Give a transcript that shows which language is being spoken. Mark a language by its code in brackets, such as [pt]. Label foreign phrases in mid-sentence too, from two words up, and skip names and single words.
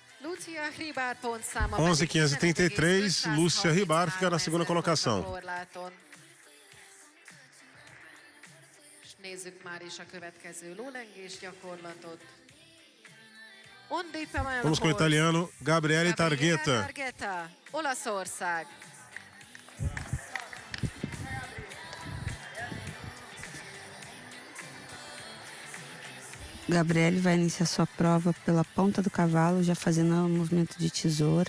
[pt] 11.533, Lúcia Ribar fica na segunda colocação. [hu] Nézzük már is a következő lólengés gyakorlatot. [pt] Vamos com o italiano Gabriele Targhetta. [hu] Olaszország. [pt] Gabriele vai iniciar sua prova pela ponta do cavalo, já fazendo o movimento de tesoura.